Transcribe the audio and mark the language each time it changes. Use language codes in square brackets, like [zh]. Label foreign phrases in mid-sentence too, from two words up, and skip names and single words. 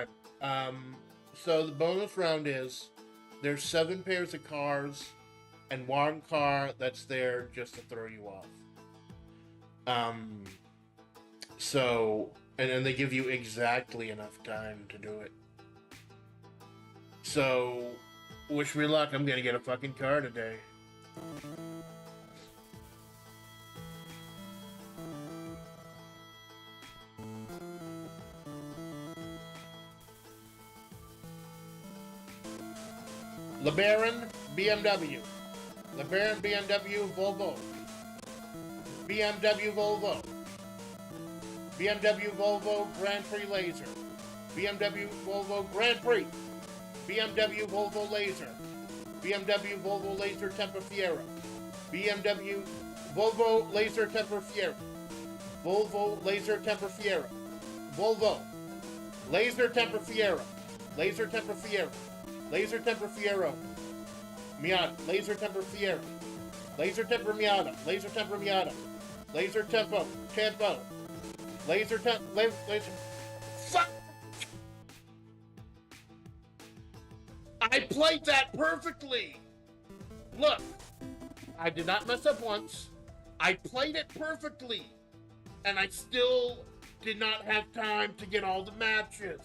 [en] So the bonus round is there's 7 pairs of cars and 1 car that's there just to throw you off. So, and then they give you exactly enough time to do it. So, wish me luck. I'm gonna get a fucking car today. LeBaron, BMW. LeBaron, BMW, Volvo. BMW, Volvo. BMW, Volvo, Grand Prix Laser. BMW, Volvo, Grand Prix. BMW, Volvo, Laser. BMW, Volvo, Laser, Temper Fiera. BMW, Volvo, Laser, Temper Fiera. Volvo, Laser, Temper Fiera. Volvo, Laser, Temper Fiera. Laser, Temper Fiera. Laser Temper Fiero. Miata. Laser Temper Fiero. Laser Temper Miata. Laser Temper Miata. Laser Tempo. Tempo. Laser Temp. Laser. Fuck! I played that perfectly! Look. I did not mess up once. I played it perfectly, and I still did not have time to get all the matches.